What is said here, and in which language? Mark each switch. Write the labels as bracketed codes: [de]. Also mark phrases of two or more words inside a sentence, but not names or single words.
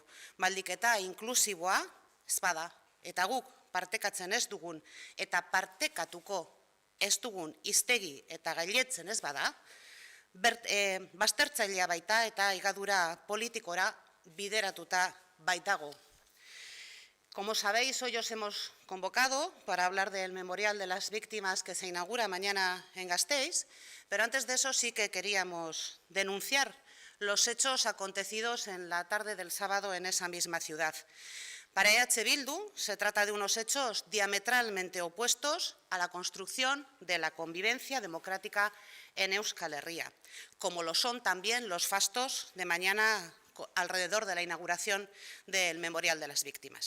[eu] Baldiketa inklusiboa ez bada. Eta guk partekatzen ez dugun eta partekatuko ez dugun hiztegi eta gailetzen ez bada, baztertzailea baita eta higadura politikora bideratuta baitago. [es] Como sabéis, hoy os hemos convocado para hablar del memorial de las víctimas que se inaugura mañana en Gasteiz, pero antes de eso sí que queríamos denunciar los hechos acontecidos en la tarde del sábado en esa misma ciudad. Para EH Bildu se trata de unos hechos diametralmente opuestos a la construcción de la convivencia democrática en Euskal Herria, como lo son también los fastos de mañana alrededor de la inauguración del Memorial de las Víctimas.